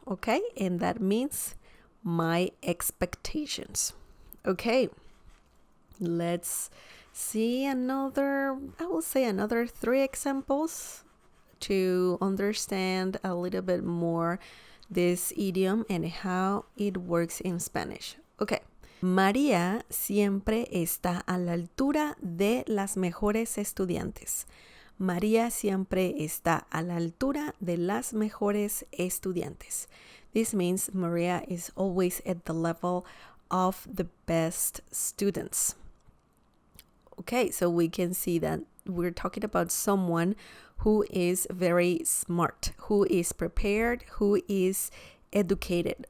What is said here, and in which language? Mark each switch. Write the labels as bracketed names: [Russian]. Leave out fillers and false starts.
[English] Okay, and that means my expectations. Okay, let's see another 3 examples to understand a little bit more this idiom and how it works in Spanish. Okay. [Spanish] María siempre está a la altura de las mejores estudiantes. María siempre está a la altura de las mejores estudiantes. [English] This means Maria is always at the level of the best students. Okay, so we can see that we're talking about someone who is very smart, who is prepared, who is educated.